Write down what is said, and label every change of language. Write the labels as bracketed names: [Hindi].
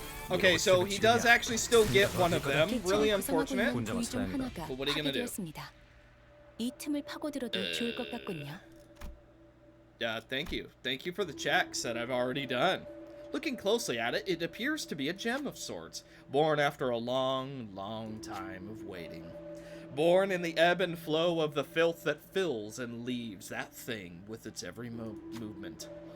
[English] Okay, so he does actually still get one of them. Really unfortunate. But what are you gonna do? [Korean] 이 틈을 파고들어도 좋을 것 같군요. [English] Yeah, thank you. Thank you for the checks that I've already done. Looking closely at it, it appears to be a gem of sorts, born after a long, long time of waiting. Born in the ebb and flow of the filth that fills and leaves that thing with its every movement.